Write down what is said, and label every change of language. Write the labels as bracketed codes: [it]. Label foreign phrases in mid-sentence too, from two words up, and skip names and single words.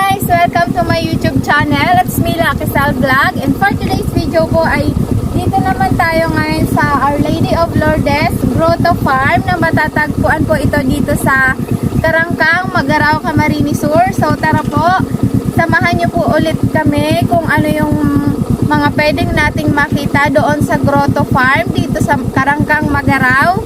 [en] Welcome to my YouTube channel. It's me, Lucky Sal Vlog. And for today's video [tl] po ay dito naman tayo ngayon sa Our Lady of Lourdes Grotto Farm na matatagpuan po ito dito sa Karangkang, Magaraw, Camarines Sur. So tara po, samahan niyo po ulit kami kung ano yung mga pwedeng nating makita doon sa Grotto Farm dito sa Karangkang, Magaraw.